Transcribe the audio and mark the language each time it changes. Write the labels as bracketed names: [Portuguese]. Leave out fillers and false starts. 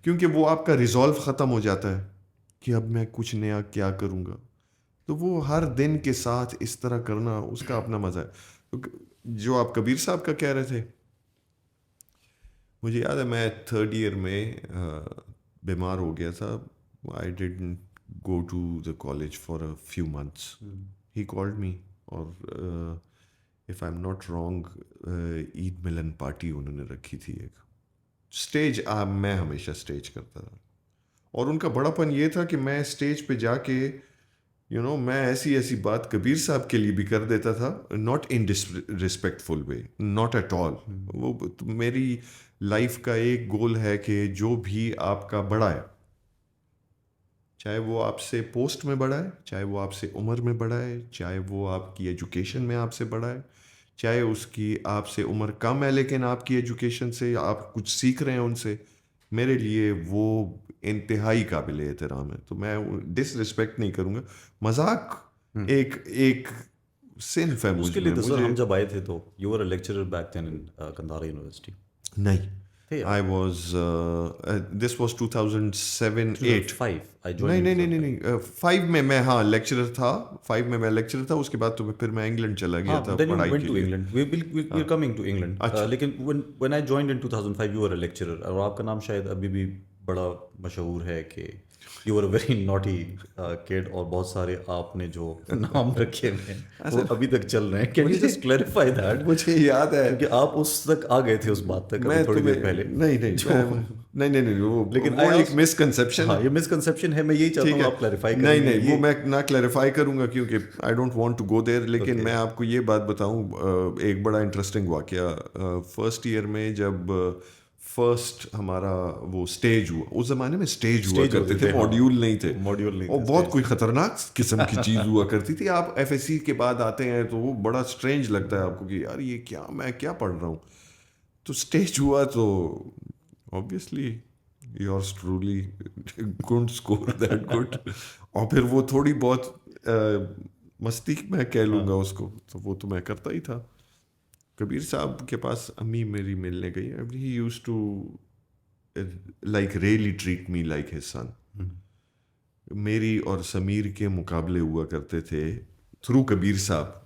[Urdu] کیونکہ وہ آپ کا ریزالو ختم ہو جاتا ہے کہ اب میں کچھ نیا کیا کروں گا. تو وہ ہر دن کے ساتھ اس طرح کرنا اس کا اپنا مزہ ہے. جو آپ کبیر صاحب کا کہہ رہے تھے, مجھے یاد ہے میں 3rd ایئر میں بیمار ہو گیا تھا. [English] I didn't go to the college for a few months. He called me [Urdu] اور [English] if I'm not wrong [Urdu] عید ملن پارٹی انہوں نے رکھی تھی ایک اسٹیج. میں ہمیشہ اسٹیج کرتا تھا اور ان کا بڑا پن یہ تھا کہ میں اسٹیج پہ جا کے میں ایسی بات کبیر صاحب کے لیے بھی کر دیتا تھا. [English] Not in disrespectful way, not at all. [Urdu] وہ میری لائف کا ایک گول ہے کہ جو بھی آپ کا بڑا ہے, چاہے وہ آپ سے پوسٹ میں بڑا ہے, چاہے وہ آپ سے عمر میں بڑا ہے, چاہے وہ آپ کی ایجوکیشن میں آپ سے بڑا ہے, چاہے اس کی آپ سے عمر کم ہے لیکن آپ کی ایجوکیشن سے آپ کچھ سیکھ رہے ہیں ان سے, میرے لیے وہ انتہائی قابل احترام ہے. تو میں ڈس رسپیکٹ نہیں کروں گا. مذاق ایک صنف ہے اس کے لیے. سر ہم جب آئے تھے تو [English] You were a lecturer back then in Gandhara university. [Urdu] نہیں, [English] I was this was 2007-8. 5 [Urdu] نہیں 5 میں ہاں لیکچرر تھا. 5 میں لیکچرر تھا. اس کے بعد تو پھر میں انگلینڈ چلا گیا تھا پڑھائی کے لیے. [English] We are coming to England. [Urdu] لیکن [English] when I joined in 2005 you were a lecturer [Urdu] اور آپ کا نام شاید ابھی بھی بڑا مشہور ہے کہ [English] you were a very naughty kid [Urdu] اور بہت سارے آپ نے جو نام رکھے ہوئے ہیں وہ ابھی تک چل رہے ہیں. [English] Can you just clarify that? [Urdu] مجھے یاد ہے کہ آپ اس تک آ گئے تھے اس بات تک تھوڑی دیر پہلے. نہیں وہ لیکن ایک مسکنسیپشن. ہاں یہ مسکنسیپشن ہے. میں یہی چاہتا ہوں آپ کلیریفائی کریں. نہیں وہ میں نہ کلیریفائی کروں گا کیونکہ [English] I don't want to go there. [Urdu] لیکن میں آپ کو یہ بات بتاؤں, ایک بڑا انٹرسٹنگ واقعہ. 1st ایئر میں جب فرسٹ ہمارا وہ اسٹیج ہوا, اس زمانے میں اسٹیج ہوا کرتے تھے, ماڈیول نہیں تھے. اور بہت کوئی خطرناک قسم کی چیز ہوا کرتی تھی. آپ ایف ایس سی کے بعد آتے ہیں تو وہ بڑا اسٹرینج لگتا ہے آپ کو کہ یار یہ کیا, میں کیا پڑھ رہا ہوں. تو اسٹیج ہوا تو [English] obviously yours truly couldn't score that good. [Urdu] اور پھر وہ تھوڑی بہت مستی میں کہہ لوں گا اس کو, تو وہ تو میں کرتا ہی تھا. کبیر صاحب کے پاس امی میری ملنے گئی. [English] He used to like really treat me like his son. [Urdu] میری اور سمیر کے مقابلے ہوا کرتے تھے تھرو کبیر صاحب.